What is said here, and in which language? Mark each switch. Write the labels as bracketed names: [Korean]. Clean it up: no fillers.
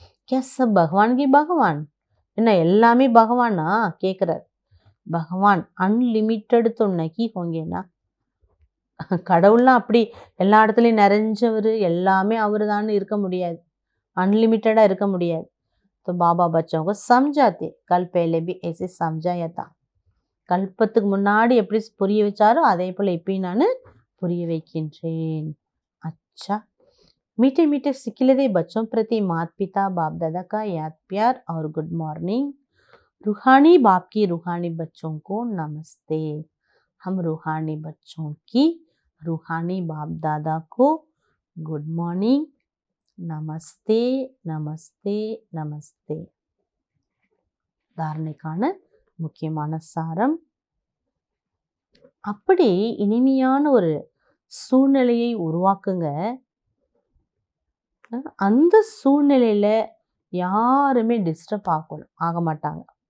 [Tamil] Case பகவான் கி பகவான், என்ன எல்லாமே பகவானா கேட்குறார். பகவான் அன்லிமிட்டெடு [Hindi] तो नहीं होंगे ना, [Tamil] கடவுள்லாம் அப்படி எல்லா இடத்துலையும் நிறைஞ்சவர், எல்லாமே அவரு தான் இருக்க முடியாது, अनलिमिटेडा இருக்க முடியாது. [Hindi] तो बाबा बच्चों को समझाते, कल पहले भी ऐसे समझाया था. [Tamil] கல்பத்துக்கு முன்னாடி எப்படி புரிய வச்சாரோ அதே போல இப்பயும் நான் புரிய வைக்கின்றேன். [Hindi] अच्छा, मीठे मीठे सिखिलदे बच्चों प्रति माता पिता बाप दादा का याद प्यार और गुड मॉर्निंग. रूहानी बाप की रूहानी बच्चों को नमस्ते. हम रूहानी बच्चों की रूहानी बाप दादा को गुड मॉर्निंग, நமஸ்தே நமஸ்தே நமஸ்தே. [Tamil] தாரணைக்கான முக்கியமான சாரம், அப்படி இனிமையான ஒரு சூழ்நிலையை உருவாக்குங்க. அந்த சூழ்நிலையில யாருமே டிஸ்டர்ப் ஆக மாட்டாங்க.